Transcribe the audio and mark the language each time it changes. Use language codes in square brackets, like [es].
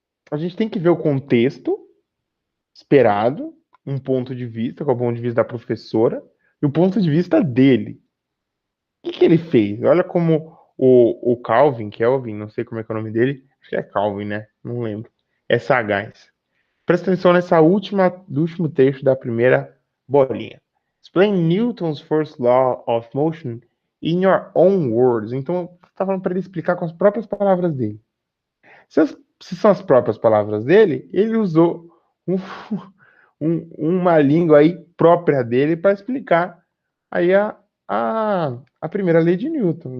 [pt] A gente tem que ver o contexto esperado, um ponto de vista, qual é o ponto de vista da professora, e o ponto de vista dele. O que ele fez? Olha como o Kelvin, não sei como é que é o nome dele, acho que é Calvin, né? Não lembro. É sagaz. Presta atenção do último trecho da primeira bolinha. [en] Explain Newton's first law of motion in your own words. [pt] Então, está falando para ele explicar com as próprias palavras dele. Se são as próprias palavras dele, ele usou um, uma língua aí própria dele para explicar aí a primeira lei de Newton.